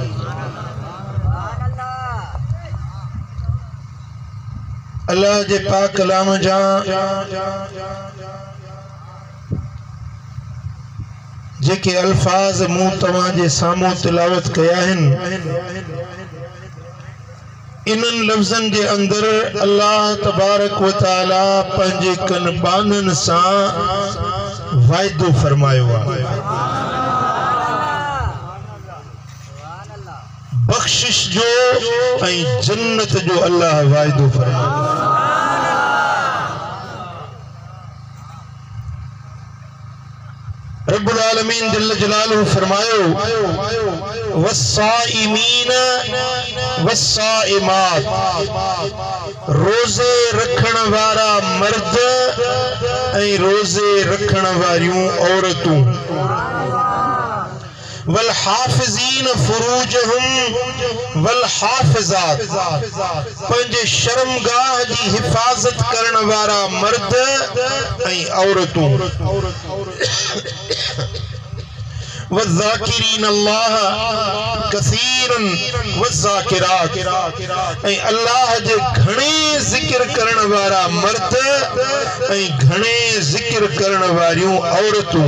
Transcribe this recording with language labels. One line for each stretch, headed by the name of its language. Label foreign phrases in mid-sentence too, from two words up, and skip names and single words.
Sindhi: अल्लाह जे पाक कलाम जा जेके अल्फाज मूं तव्हां जे साम्हूं तिलावत कया आहिनि इन्हनि लफ्ज़नि जे अंदर
Arabic: الله تبارك و تعالى
Sindhi: पंहिंजे कन बाननि सां वाइदो फरमायो आहे, बख्शिश जो ऐं जन्नत जो अल्लाह वाइदो फरमायो।
Arabic: رب العالمين جل جلاله
Sindhi: फरमायो
Arabic: والصائمين والصائمات,
Sindhi: रोजे रखण वारा मर्द ऐं रोजे रखण वारियूं औरतूं,
Arabic: وال حافظين فروجهم وال حافظات,
Sindhi: पंहिंजे शर्मगाह जी हिफ़ाज़त करण वारा मर्द ऐं औरतूं,
Arabic: والذاكرين الله كثيرا والذاكرات,
Sindhi: ऐं अल्लाह जे घणे ज़िक्र करण वारा मर्द ऐं घणे ज़िक्र करण वारियूं औरतूं।